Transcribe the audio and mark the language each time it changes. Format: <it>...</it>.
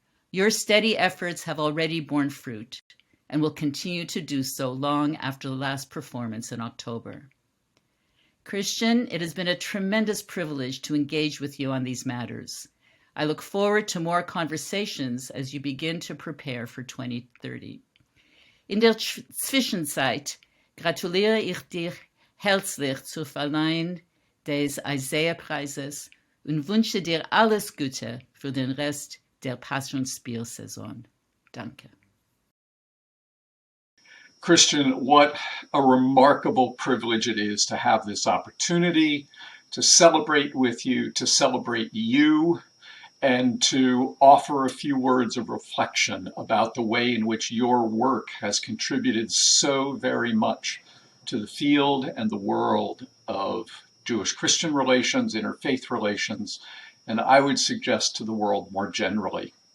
<en>Your steady efforts have already borne fruit and will continue to do so long after the last performance in October. Christian, it has been a tremendous privilege to engage with you on these matters. I look forward to more conversations as you begin to prepare for 2030.</en> <de>In der Zwischenzeit gratuliere ich dir herzlich zur Verleihung des Isaiah-Preises und wünsche dir alles Gute für den Rest der Passionspielsaison. Danke.</de> <en>Christian, what a remarkable privilege it is to have this opportunity to celebrate with you, to celebrate you, and to offer a few words of reflection about the way in which your work has contributed so very much to the field and the world of Jewish-Christian relations, interfaith relations, and I would suggest to the world more generally.</en>